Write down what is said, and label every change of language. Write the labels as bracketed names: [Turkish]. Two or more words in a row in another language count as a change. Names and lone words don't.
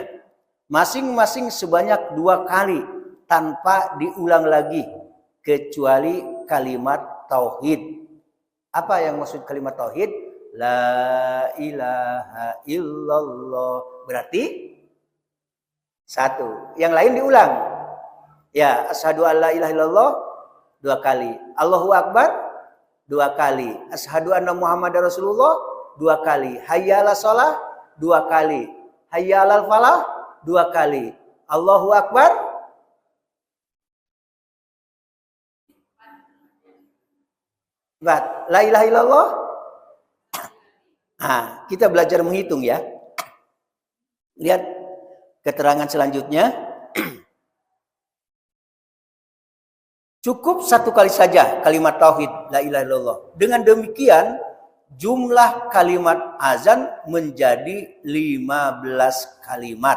[Indonesian] Masing-masing sebanyak 2 kali tanpa diulang lagi kecuali kalimat tauhid. Apa yang maksud kalimat tauhid? [Arabic] لا إله إلا الله. [Indonesian] Berarti 1. Yang lain diulang. Ya, [Arabic] أشهد ألا إله إلا الله 2 kali. الله أكبر 2 kali. أشهد أن محمدا رسول الله 2 kali. حي على الصلاة 2 kali. حي على الفلاح 2 kali. الله أكبر. لا إله إلا الله. [Indonesian] Nah, kita belajar menghitung ya. Lihat keterangan selanjutnya. Cukup satu kali saja kalimat tauhid [Arabic] لا إله إلا الله. [Indonesian] Dengan demikian jumlah kalimat azan menjadi 15 kalimat.